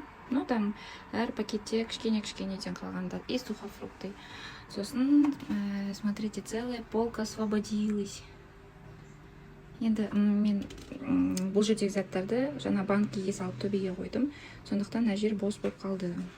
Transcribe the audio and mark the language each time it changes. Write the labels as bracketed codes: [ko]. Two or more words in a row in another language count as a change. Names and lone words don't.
[kk] Ну, там әр пакетте кішкене-кішкенеден қалғандар. [ru] И сухофрукты. [kk] Сосын, [ru] смотрите, целая полка освободилась. [kk] Енді мен бұл жердегі заттарды жаңа банкіге салып төбеге қойдым. Сондықтан мына жер бос болып қалды.